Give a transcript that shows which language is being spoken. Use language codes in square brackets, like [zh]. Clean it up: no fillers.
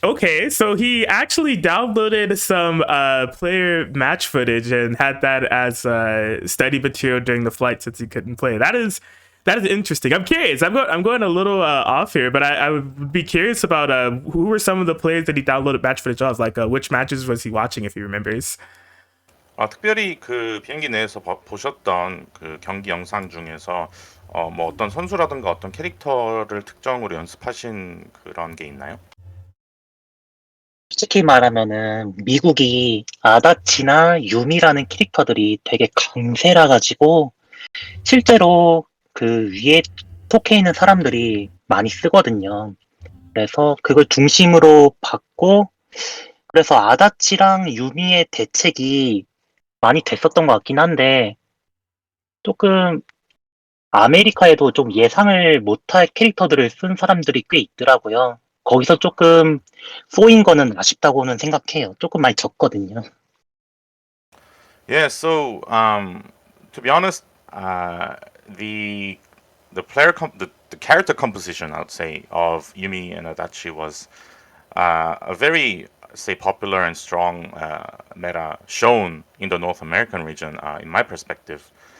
[en] Okay, so he actually downloaded some player match footage and had that as study material during the flight since he couldn't play. That is interesting. I'm curious. I'm going a little off here, but I would be curious about who were some of the players that he downloaded match footage of. Like which matches was he watching, if he remembers? [ko] 특별히 그 비행기 내에서 보셨던 그 경기 영상 중에서 뭐 어떤 선수라든가 어떤 캐릭터를 특정으로 연습하신 그런 게 있나요? 솔직히 말하면은 미국이 아다치나 유미라는 캐릭터들이 되게 강세라 가지고 실제로 그 위에 속해 있는 사람들이 많이 쓰거든요. 그래서 그걸 중심으로 봤고 그래서 아다치랑 유미의 대책이 많이 됐었던 것 같긴 한데 조금 아메리카에도 좀 예상을 못할 캐릭터들을 쓴 사람들이 꽤 있더라고요. 거기서 조금 쏘인 거는 아쉽다고는 생각해요. 조금 많이 적거든요. [en] Yeah, so to be honest, the the character composition, I would say, of Yumi and Adachi was a very say popular and strong meta shown in the North American region, in my perspective.